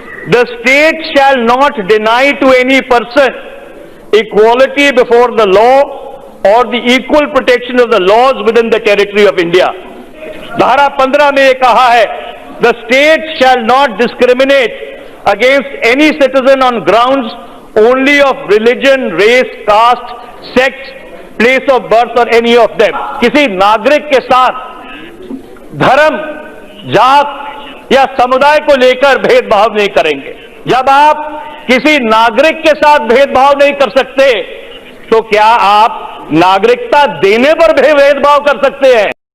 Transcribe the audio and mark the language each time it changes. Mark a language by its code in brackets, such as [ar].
[en] The state shall not deny to any person equality before the law or the equal protection of the laws within the territory of India. [hi] धारा 15 में ये कहा है, [en] the state shall not discriminate against any citizen on grounds only of religion, race, caste, sex, place of birth or any of them. [hi] किसी नागरिक के साथ धर्म, जात या समुदाय को लेकर भेदभाव नहीं करेंगे। जब आप किसी नागरिक के साथ भेदभाव नहीं कर सकते तो क्या आप नागरिकता देने पर भी भेदभाव कर सकते हैं।